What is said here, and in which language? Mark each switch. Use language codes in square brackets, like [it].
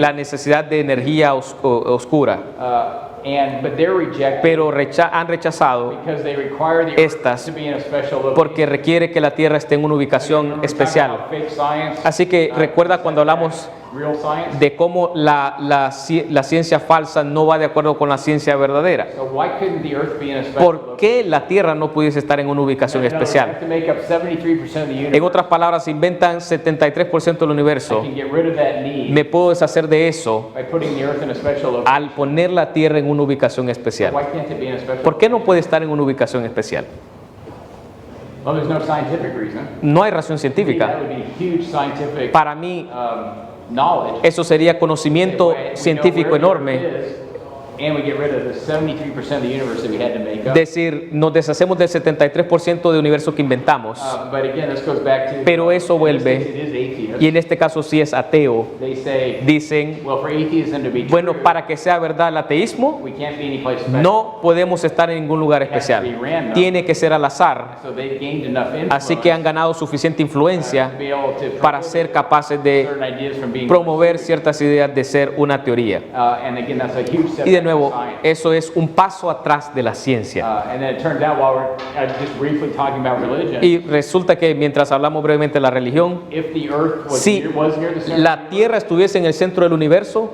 [es] la necesidad de energía oscura, [en] But they're rejected [es] pero han rechazado [en] because they require the Earth [es] estas [en] to be in a special location. [es] porque requiere que la Tierra esté en una ubicación especial. [en] Fake science, [es] Así que recuerda cuando hablamos [en] real science. [es] de cómo la ciencia falsa no va de acuerdo con la ciencia verdadera. [en] So why couldn't the Earth be in a special [es] ¿Por [en] location? [es] qué la Tierra no pudiese estar en una ubicación [en] In other words, we have [es] especial? [en] to make up 73% of the universe. [es] En otras palabras, inventan 73% del [en] I [es] universo. [en] can get rid of that need [es] Me puedo deshacer de eso [en] by putting the Earth in a special location. [es] al poner la Tierra en una ubicación especial. [en] Why can't it be in a special [es] ¿Por qué no puede estar en una ubicación especial? [en] Well, there's no scientific reason. [es] No hay razón [en] That [es] científica. [en] would be huge scientific [es] Para mí, [en] knowledge. [es] eso sería conocimiento [en] We know [es] científico [en] where the [es] enorme. [en] Earth is, and we get rid of the 73% of the universe that we had to make up. [es] Decir, nos deshacemos del 73% de universo que inventamos. [en] But again, this goes back to. [es] Pero eso [en] in this [es] vuelve, [en] case, it is atheist. [es] y en este caso sí es ateo. [en] They say, [es] Dicen, [en] well, for atheism to be [es] bueno, [en] true, [es] para que sea verdad el ateísmo, [en] we can't be any place special. [es] no podemos estar en ningún lugar especial. Tiene que ser al azar. [en] So they've gained enough influence [es] Así que han ganado suficiente [en] to [es] influencia [en] be able to [es] para ser capaces de [en] certain ideas from being [es] promover ciertas ideas de ser una teoría. [en] And again, that's a huge step [es] Y de [en] back [es] nuevo, [en] in science. [es] eso es un paso atrás de la ciencia. [en] And then it turns out while we're just briefly talking about religion, [es] Y resulta que mientras hablamos brevemente de la religión, [en] if the Earth was, [es] si [en] was near the center, [es] la Tierra estuviese en el centro del universo,